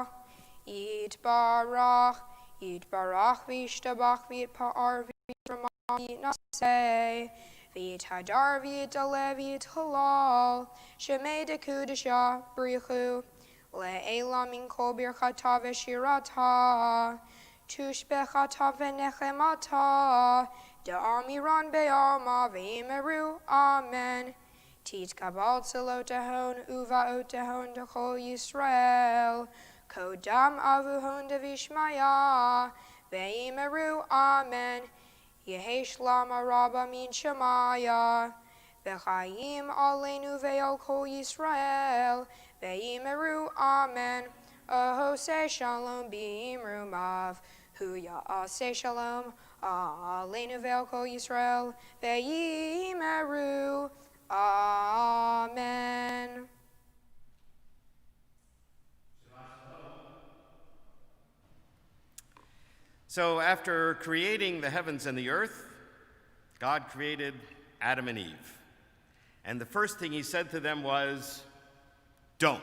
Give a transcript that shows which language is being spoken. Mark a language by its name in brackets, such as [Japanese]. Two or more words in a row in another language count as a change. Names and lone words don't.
[Aramaic] יתברך וישתבח ויתפאר ויתרומם ויתנשא ויתהדר ויתעלה ויתהלל שמה דקודשא בריך הוא לעלא מן כל ברכתא ושירתא תשבחתא ונחמתא דאמירן בעלמא ואמרו אמן. תתקבל צלותהון ובעותהון דכל ישראל, קדם אבוהון דבשמיא ואמרו אמן. יהא שלמא רבא מן שמיא, [Hebrew] וחיים עלינו ועל כל ישראל, [Aramaic] ואמרו אמן. [Hebrew] עושה שלום במרומיו הוא יעשה שלום עלינו ועל כל ישראל, [Aramaic] ואמרו אמן. [English] So after creating the heavens and the earth, God created Adam and Eve. And the first thing he said to them was, "Don't."